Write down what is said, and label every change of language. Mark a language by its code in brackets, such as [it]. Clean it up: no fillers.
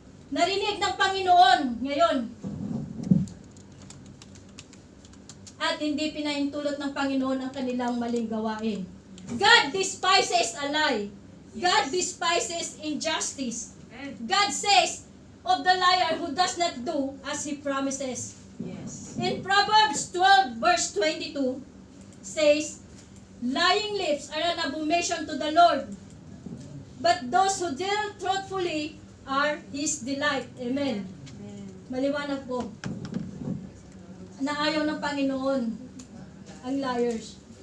[tl] Narinig ng Panginoon ngayon. At hindi pinahintulot ng Panginoon ang kanilang maling gawain. [en] God despises a lie. God despises injustice. God says of the liar who does not do as he promises. Yes. In Proverbs 12 verse 22 says, lying lips are an abomination to the Lord, but those who deal truthfully are His delight. Amen. Amen. [tl] Maliwanag po. na ayaw ng Panginoon, ang liars.